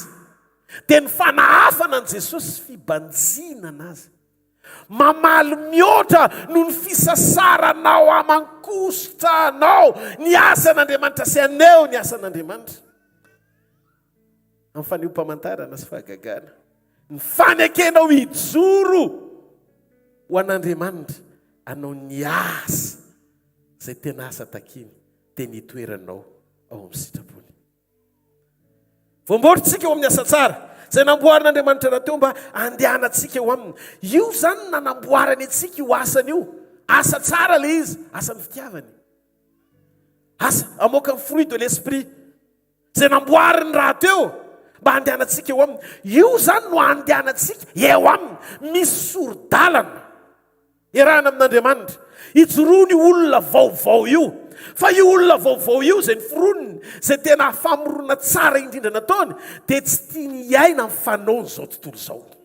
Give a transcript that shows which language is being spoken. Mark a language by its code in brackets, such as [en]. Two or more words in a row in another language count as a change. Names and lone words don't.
[mg] dia ny fanahafana an' Jesosy fibanjina anazy mamaly mihoatra no ny fisasaranao aman-kositranao ny asan'Andriamanitra sy aneo ny asan'Andriamanitra amin'ny faneho-pamantarana sy fahagagana ny fanekenao hijoro ho an'Andriamanitra anao ny asa izay tena asa takiny dia nitoeranao ao amin'ny sitrapony. Voamboatritsika eo amin'ny asa tsara izay namboarin'Andriamanitra raha teo mba andehanantsika eo aminy. Io zany nanamboarany antsika io asany io. Asa tsara le izy, asa ny fitiavany. Asa amoaka ny [fr] fruit de l'esprit. [mg] Izay namboariny raha teo mba handehanantsika eo aminy. Io zany no handehanantsika eo aminy. Misy soro-dalana iarahana amin'Andriamanitra. Ijoroany olona vaovao io. Fa io olona vaovao io zay niforoniny, zay tena famorona tsara indrindra nataony, dia tsy tiany iaina amin'ny fanaony zao tontolo izao.